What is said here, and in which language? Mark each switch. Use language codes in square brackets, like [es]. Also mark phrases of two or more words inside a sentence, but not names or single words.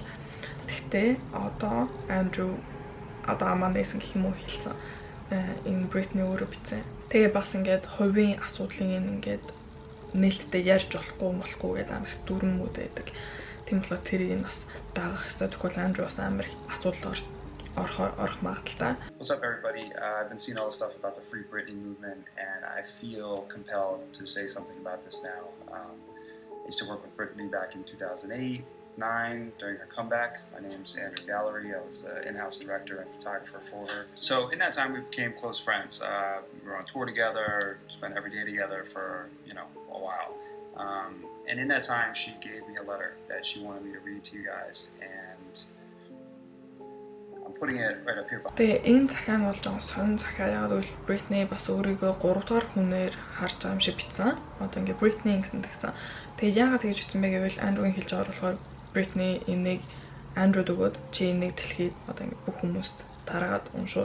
[mn] Гэхдээ одоо Andrew одоо аманэсэн гэх юм уу хэлсэн. Энэ Бритни өөрөө бичсэн. Тэгээ бас ингээд хувийн асуудлыг ингээд нээлттэй ярьж болохгүй гэдэг амар дүрмүүд байдаг. Тийм болохоор тэрийг бас дагах хэрэгтэй. Тэгвэл Andrew бас амар асуудал орох магадaltaй. [en] What's up, everybody? I've been seeing all the stuff about the Free Britney movement, and I feel compelled to say something about this now. I used to work with Britney back in 2008-9 during her comeback. My name's Andrew Gallery. I was the in-house director and photographer for her. So in that time, we became close friends. We were on tour together, spent every day together for a while. And in that time, she gave me a letter that she wanted me to read to you guys, and I'm putting it right up here. [mn] Тэгээ энэ захиа нь бол жоон сонин захиа. Яг л Бритни бас өөрийгөө 3 дугаар хүнээр харж байгаа юм шиг бичсэн. Одоо ингээ Бритни гэсэн тэгсэн. Тэгээ яагаад тэгж бичсэн бэ гэвэл Andrew-ийн хэлж байгаа болохоор Бритни энийг Andrew-д өгөөд чи энийг дэлхийд одоо ингээ бүх хүмүүст тараад уншуул.